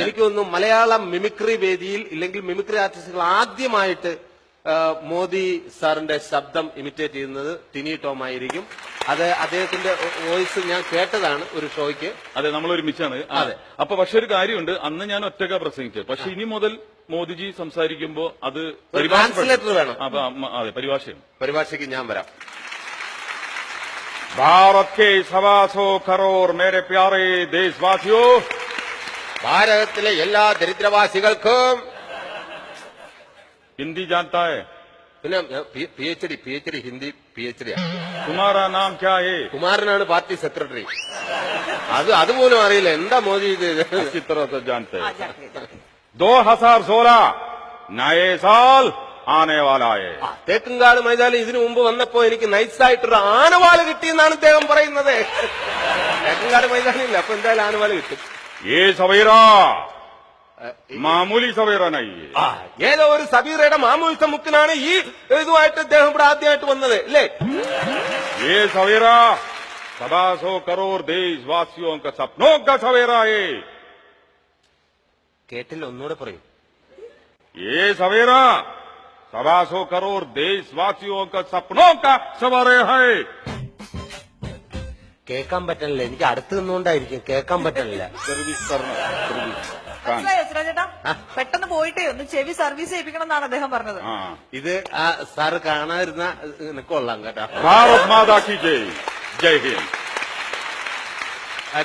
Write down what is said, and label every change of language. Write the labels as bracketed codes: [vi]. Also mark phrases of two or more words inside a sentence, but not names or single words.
[ml] എനിക്ക് തോന്നുന്നു മലയാളം മിമിക്രി വേദിയിൽ ഇല്ലെങ്കിൽ മിമിക്രി ആർട്ടിസ്റ്റുകൾ ആദ്യമായിട്ട് മോദി സാറിന്റെ ശബ്ദം ഇമിറ്റേറ്റ് ചെയ്യുന്നത് ടിനി ടോം ആയിരിക്കും. അത് അദ്ദേഹത്തിന്റെ വോയിസ് ഞാൻ കേട്ടതാണ് ഒരു ഷോയ്ക്ക്. അതെ, നമ്മൾ ഒരുമിച്ചാണ്. അതെ. അപ്പൊ പക്ഷെ ഒരു കാര്യമുണ്ട്, അന്ന് ഞാൻ ഒറ്റക്ക പ്രസംഗിച്ചത്. പക്ഷെ ഇനി മുതൽ മോദിജി സംസാരിക്കുമ്പോ അത് ട്രാൻസ്ലേറ്റർ വേണം. അതെ, പരിഭാഷയ്ക്ക് ഞാൻ വരാം. [hi] भारत के 125 करोड़ मेरे प्यारे देशवासियों, [ml] ഭാരതത്തിലെ എല്ലാ ദരിദ്രവാസികൾക്കും [hi] हिंदी जानता है? [ml] പിന്നെ PhD ഹിന്ദി PhD. [hi] तुम्हारा नाम क्या है? [ml] കുമാരനാണ് പാർട്ടി സെക്രട്ടറി. അതുപോലും അറിയില്ല. എന്താ മോദി ഇത്? [hi] अच्छी तरह से जानते हैं. 2016 नए साल आने वाले. [ml] തേക്കുംകാട് മൈതാനി ഇതിനു മുമ്പ് വന്നപ്പോ എനിക്ക് നൈസായിട്ടൊരു ആനവാള് കിട്ടിയെന്നാണ് അദ്ദേഹം പറയുന്നത്. തേക്കുംകാട് മൈതാനിയില്ല, അപ്പൊ എന്തായാലും ആനവാള് കിട്ടും. [hi] ये सवेरा मामूली सवेरा नहीं. [ml] ഏതോ ഒരു സബീറയുടെ മാമൂലിത്ത മുക്കിനാണ് ഈ ഇതുമായിട്ട് അദ്ദേഹം ഇവിടെ ആദ്യമായിട്ട് വന്നത് അല്ലേ? [hi] ये सवेरा 125 करोड़ देशवासियों का सपनों का सवेरा है. [ml] കേട്ടില്ല, ഒന്നുകൂടെ പറയൂ. [hi] ये सवेरा 125 करोड़ देशवासियों का सपनों का सवेरा है. [ml] കേൾക്കാൻ പറ്റണില്ല. എനിക്ക് അടുത്ത് നിന്നുകൊണ്ടായിരിക്കും കേൾക്കാൻ പറ്റണില്ല. ചേട്ടാ പെട്ടെന്ന് പോയിട്ടേ ഒന്ന് ചെവി സർവീസ് ചെയ്യിപ്പിക്കണം എന്നാണ് അദ്ദേഹം പറഞ്ഞത്. ഇത് സാറ് കാണാതിരുന്ന കൊള്ളാം കേട്ടോ. [hi] भारत माता की जय. जय हिंद.